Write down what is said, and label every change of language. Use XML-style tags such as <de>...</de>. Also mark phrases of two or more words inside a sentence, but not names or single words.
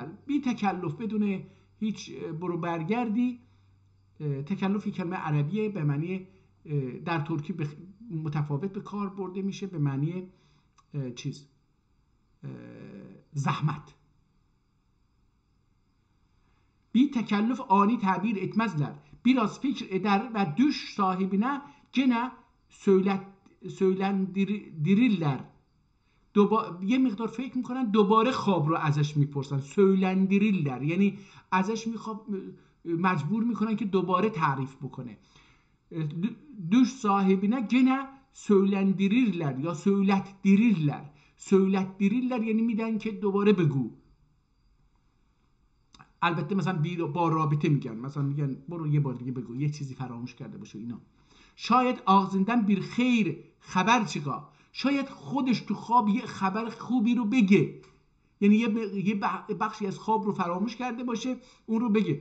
<fa>بی تکلف بدون هیچ برو برگردی. تکلف یک کلمه عربیه به معنی در ترکی متفاوت به کار برده میشه، به معنی زحمت.</fa> <tr>Bi tekellüf anı tabir etmezler. Biraz fikir eder ve düş sahibine gene söylendirirler.</tr> <fa>یه مقدار فکر میکنن دوباره خواب رو ازش میپرسن. söylendirirler یعنی ازش مجبور میکنن که دوباره تعریف بکنه.</fa> <tr>düş sahibine gene söylendirirler</tr> <fa>یا söylettirirler یعنی میدن که دوباره بگو. البته مثلا با رابطه میگن، مثلا میگن برو یه بار دیگه بگو، یه چیزی فراموش کرده باشه اینا. شاید</fa> <tr>ağzından bir hayır haber çıka,</tr> <fa>شاید خودش تو خواب یه خبر خوبی رو بگه، یعنی یه بخشی از خواب رو فراموش کرده باشه اون رو بگه.</fa>